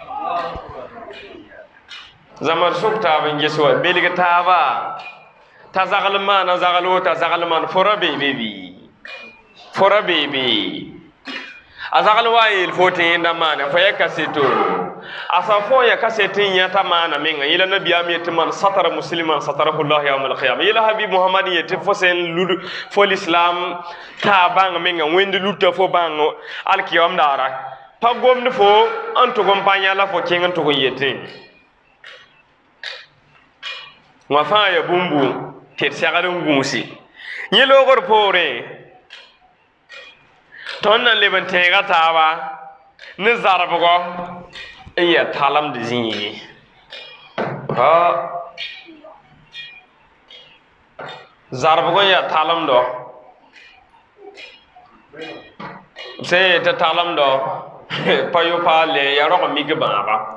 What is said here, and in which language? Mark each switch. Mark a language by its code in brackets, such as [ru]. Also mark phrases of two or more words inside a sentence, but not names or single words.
[mos] zamar sok taab n ges wa belg taaba t'a zagl maana zagl wo t'a zagl maan fora beebe bɩ fora beebe a zagl wa n yeel fo tɩ yẽnda maane fo ya kaseto a sa fo ya kaset n yãta maana menga yela nabiyaam yetɩ [ar] من ستر مسلما ستره الله يوم القيامة [mos] yela habib mohamad yetɩ fo sẽn lud fo lislam taa bãng menga wẽnd luta fo bãng alkiyam daara pa gomd fo n tʋg n pa yã la fo kẽng n tʋg n yetẽ wã fãa ya bũmbu tɩ d segd n gũusi yẽ loogr poorẽ tõnd nan leb n tẽega taaba ne zarbgɔ n ya talemd zĩige zarbgɔ n ya talemdɔ sẽn yetɩ talemdɔ pa yopaale ya rog mik bãaga